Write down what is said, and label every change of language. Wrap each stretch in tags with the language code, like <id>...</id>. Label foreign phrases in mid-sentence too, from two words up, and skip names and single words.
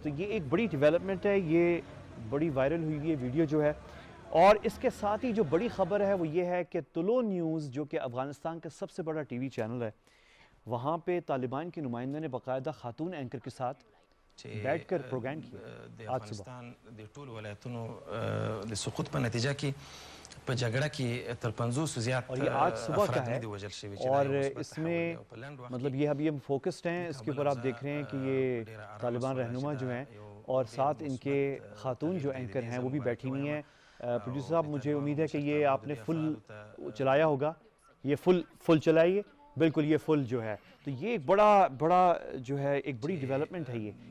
<ur>تو یہ ایک بڑی ڈیولپمنٹ ہے, یہ بڑی وائرل ہوئی ہے ویڈیو جو ہے. اور اس کے ساتھ ہی جو بڑی خبر ہے وہ یہ ہے کہ طلوع نیوز جو کہ افغانستان کا سب سے بڑا</ur> <en>TV channel</en> <ur>ہے, وہاں پہ طالبان کے نمائندے نے باقاعدہ خاتون اینکر کے ساتھ بیٹھ کر پروگرام کیا آج صبح.</ur> <ps>د ټول ولایتونو د سقوط په نتیجه کې په جګړه کې تر 500 زیات</ps> <ur>اور یہ آج صبح کا</ur> <ps>افراد</ps> <ur>ہے,</ur> <ps>نه دي وژل شوي چې</ps> <ur>اور</ur> <ps>دا یو مثبت</ps> <ur>اس میں</ur> <ps>تحول دی او په لنډ وخت</ps> <ur>مطلب یہ ابھی ہم فوکسڈ ہیں اس کے اوپر, آپ دیکھ رہے ہیں کہ یہ طالبان رہنما جو ہیں اور ساتھ ان کے خاتون جو اینکر ہیں وہ بھی بیٹھی ہوئی ہیں. پروڈیوسر صاحب مجھے امید ہے کہ یہ آپ نے فل چلایا ہوگا, یہ فل چلائیے, بالکل یہ فل جو ہے. تو یہ ایک بڑا جو ہے ایک بڑی ڈیولپمنٹ ہے.</ur>